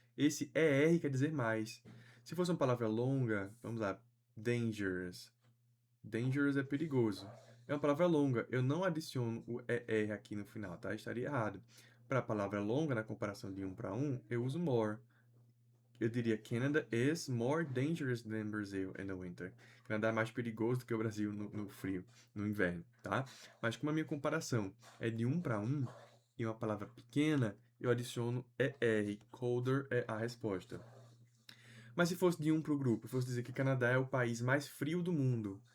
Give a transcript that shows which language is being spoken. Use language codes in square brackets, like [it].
[pt] Esse ER quer dizer mais. Se fosse uma palavra longa, vamos lá, dangerous. Dangerous é perigoso. É uma palavra longa. Eu não adiciono o ER aqui no final, tá? Estaria errado. Para a palavra longa, na comparação de 1 para 1, eu uso more. Eu diria [en] Canada is more dangerous than Brazil in the winter. [pt] Canadá é mais perigoso do que o Brasil no frio, no inverno, tá? Mas como a minha comparação é de 1 para 1 e uma palavra pequena, eu adiciono ER. Colder é a resposta. Mas se fosse de 1 para o grupo, fosse dizer que Canadá é o país mais frio do mundo.